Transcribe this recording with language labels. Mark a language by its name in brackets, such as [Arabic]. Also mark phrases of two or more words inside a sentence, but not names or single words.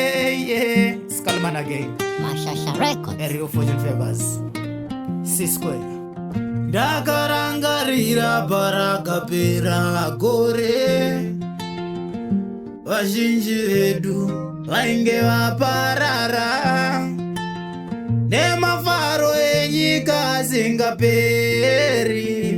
[English] yeah. Skullman again. Mashasha Records. A real fortune favors. C Square. [Shona] Ndakarangarira parakapera gore. Vazhinji vedu vainge vaparara. Nemafaro enyika asingaperi.